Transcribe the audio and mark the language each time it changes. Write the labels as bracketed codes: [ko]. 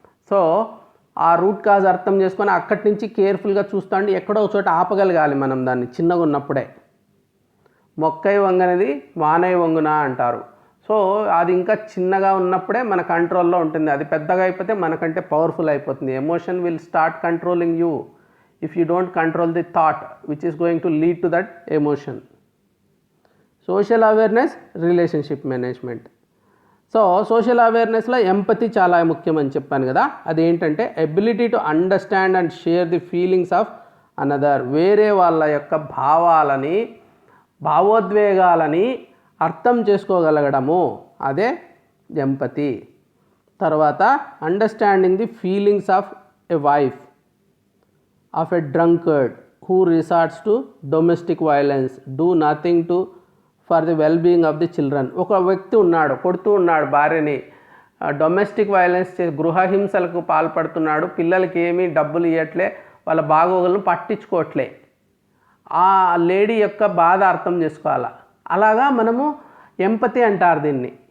[te] So ఆ root cause అర్థం చేసుకొని అక్కడి నుంచి కేర్ఫుల్గా చూస్తాండి, ఎక్కడో ఒక చోట ఆపగలగాలి మనం దాన్ని, చిన్నగా ఉన్నప్పుడే. మొక్కై వంగనది వానై వంగున అంటారు. సో అది ఇంకా చిన్నగా ఉన్నప్పుడే మన కంట్రోల్లో ఉంటుంది. అది పెద్దగా అయిపోతే మనకంటే పవర్ఫుల్ అయిపోతుంది. [en] Emotion will start controlling you if you don't control the thought which is going to lead to that emotion. Social awareness, relationship management. [te] So social అవేర్నెస్లో empathy చాలా ముఖ్యం అని చెప్పాను కదా, అదేంటంటే [en] Ability to understand and share the feelings of another. [te] వేరే వాళ్ళ యొక్క భావాలని, భావోద్వేగాలని అర్థం చేసుకోగలగడము, అదే ఎంపతి. తర్వాత [en] Understanding the feelings of a wife of a drunkard who resorts to domestic violence, do nothing to for the well being of the children. [te] ఒక వ్యక్తి ఉన్నాడు, కొడుతూ ఉన్నాడు భార్యని, డొమెస్టిక్ వైలెన్స్ గృహహింసలకు పాల్పడుతున్నాడు, పిల్లలకి ఏమీ డబ్బులు ఇవ్వట్లే, వాళ్ళ బాగోగులను పట్టించుకోవట్లే. ఆ లేడీ యొక్క బాధ అర్థం చేసుకోవాలా. అలాగా మనము ఎంపతి అంటారు దీన్ని.